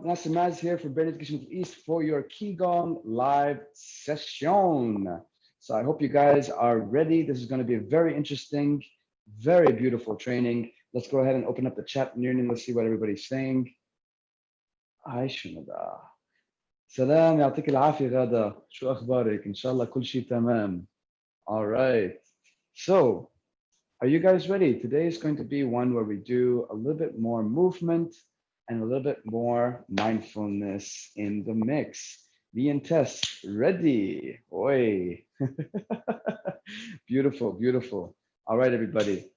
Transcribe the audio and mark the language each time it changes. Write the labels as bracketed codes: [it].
[en] Nasimaz here for Bernard Kitchen East for your Ki-Gong live session. So I hope you guys are ready. This is going to be a very interesting, very beautiful training. Let's go ahead and open up the chat. Let's see what everybody's saying. Hi, Shumada. [ar] Salam, يعطيك العافية غادة. شو أخبارك؟ إن شاء الله كل شيء تمام. [en] All right. So, are you guys ready? Today is going to be one where we do a little bit more movement and a little bit more mindfulness in the mix. Me and Tess, ready? Oi. Beautiful, beautiful. All right, everybody.